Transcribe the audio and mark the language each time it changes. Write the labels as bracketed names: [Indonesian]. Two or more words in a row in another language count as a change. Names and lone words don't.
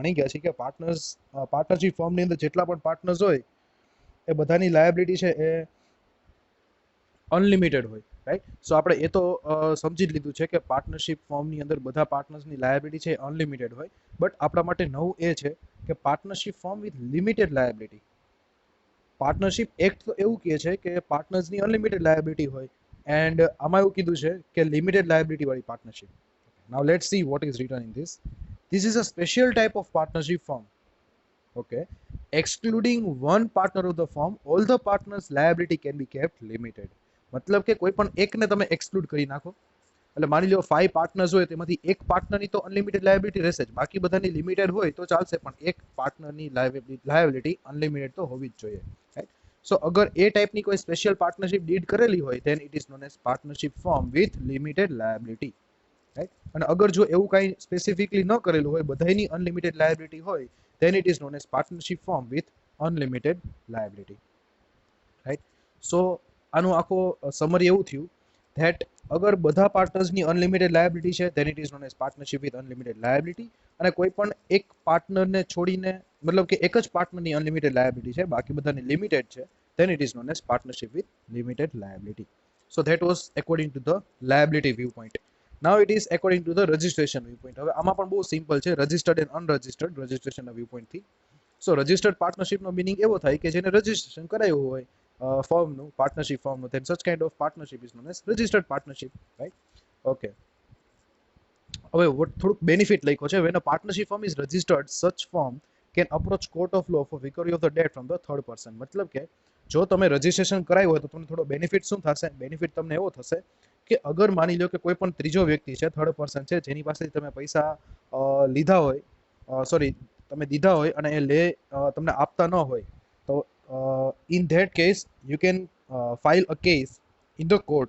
[Gujarati] ભણી ગયા છીએ કે [English] partnership firm [Gujarati] અંદર જેટલા પણ પાર્ટનર્સ હોય એ બધાની લાયબિલિટી છે એ અનલિમિટેડ હોય [English] right so [Gujarati] આપણે એ તો સમજી જ લીધું છે કે [English] partnership firm [Gujarati] અંદર બધા પાર્ટનર્સની લાયબિલિટી છે અનલિમિટેડ હોય બટ આપણા માટે નવું એ છે કે [English] partnership firm with limited liability partnership act [Gujarati] તો એવું કહે છે કે [English] partners unlimited liability [Gujarati] હોય, એન્ડ આમાં એવું કીધું છે કે [English] limited liability [Gujarati] વાળી પાર્ટનરશિપ. [English] now let's see what is written in this is a special type of partnership form. Okay, excluding one partner of the firm, all the partners liability can be kept limited. [Gujarati] મતલબ કે કોઈ પણ એકને તમે એક્સક્લુડ કરી નાખો, એટલે માની લો 5 પાર્ટનર્સ હોય તેમાંથી એક પાર્ટનરની તો [English] unlimited liability [Gujarati] રહેશે જ, બાકી બધાની લિમિટેડ હોય તો ચાલશે, પણ એક પાર્ટનરની [English] liability unlimited [Gujarati] તો હોવી જ જોઈએ, રાઈટ? સો અગર એ ટાઈપની કોઈ [English] special partnership deed [Gujarati] કરેલી હોય [English] then it is known as partnership firm with limited liability, રાઈટ? [Gujarati] અને અગર જો એવું કાંઈ સ્પેસિફિકલી ન કરેલું હોય, બધાની [English] unlimited liability [Gujarati] હોય, [English] then it is known as partnership firm with unlimited liability, right? So [Gujarati] આનું આખો સમરી એવું થયું [English] that [Gujarati] અગર બધા [English] partners unlimited liability છે then it is known as partnership with unlimited liability, [Gujarati] અને કોઈ પણ એક પાર્ટનરને છોડીને, મતલબ કે એક જ પાર્ટનરની [English] unlimited liability [Gujarati] છે, બાકી બધાની લિમિટેડ છે, [English] then it is known as partnership with limited liability. So that was according to the liability viewpoint. Now it is according to the registration viewpoint. [Gujarati] હવે આમાં પણ બહુ સિમ્પલ છે, [English] registered and unregistered [Gujarati] રજિસ્ટ્રેશનના વ્યૂપોઇન્ટથી. [English] so registered partnership meaning [Gujarati] એવો થાય કે જેને રજિસ્ટ્રેશન કરાયું હોય ફર્મનું, [English] partnership firm, then such kind of partnership is known as registered partnership, right? Okay. [Gujarati] હવે થોડુંક બેનિફિટ લખ્યો છે. [English] when a partnership firm is registered, such firm can approach court of law for recovery of the debt from the third person. [Gujarati] મતલબ કે જો તમે રજિસ્ટ્રેશન કરાયું હોય તો તમને થોડો બેનિફિટ શું થશે? બેનિફિટ તમને એવો થશે કે અગર માની લો કે કોઈ પણ ત્રીજો વ્યક્તિ છે, [English] third person [Gujarati] છે, જેની પાસેથી તમે પૈસા લીધા હોય, સોરી તમે દીધા હોય અને એ તમને આપતા ન હોય, તો [English] in that case you can file a case in the court.